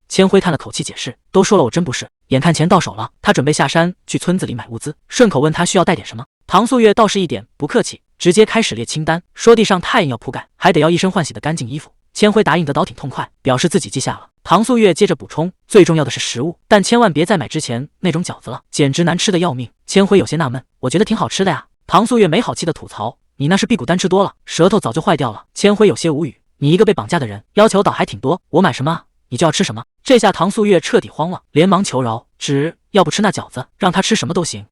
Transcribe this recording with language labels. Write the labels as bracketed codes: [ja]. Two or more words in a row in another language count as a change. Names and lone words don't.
[zh] 千輝嘆了口氣解釋，都說了我真不是。眼看錢到手了，他準備下山去村子裡買物資，順口問他需要帶點什麼。唐素月倒是一點不客氣，直接開始列清單，說地上太硬要鋪蓋，還得要一身換洗的乾淨衣服。千輝答應得倒挺痛快，表示自己記下了。唐素月接着補充，最重要的是食物，但千萬別再買之前那種餃子了，簡直難吃的要命。千輝有些納悶，我覺得挺好吃的呀。唐素月沒好氣的吐槽：“你那是辟谷丹吃多了，舌頭早就壞掉了。” 千輝有些無語：“你一個被綁架的人，要求倒還挺多，我買什麼你就要吃什麼。” 這下唐素月徹底慌了，連忙求饒：“要不吃那餃子，讓他吃什麼都行。”